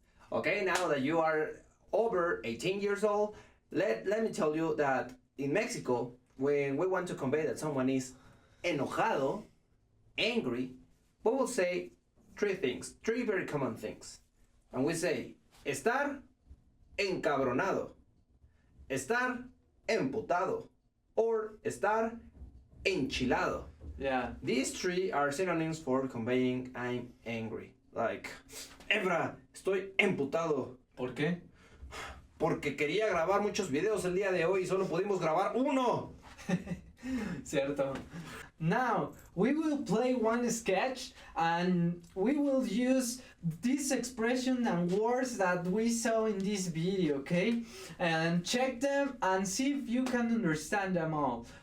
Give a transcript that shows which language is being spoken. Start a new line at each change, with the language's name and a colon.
English: Okay, now that you are over 18 years old, let me tell you that in Mexico, when we want to convey that someone is
Spanish: enojado,
English: angry, we will say three things, three very common things. And we say,
Spanish: estar encabronado, estar emputado, or estar enchilado.
English: Yeah. These three are synonyms for conveying I'm angry. Like, Ebra,
Spanish: estoy emputado. ¿Por qué? Porque quería grabar muchos videos el día de hoy y solo pudimos grabar uno. Cierto.
English: Now, we will play one sketch and we will use this expression and words that we saw in this video, okay? And check them and see if you can understand them all.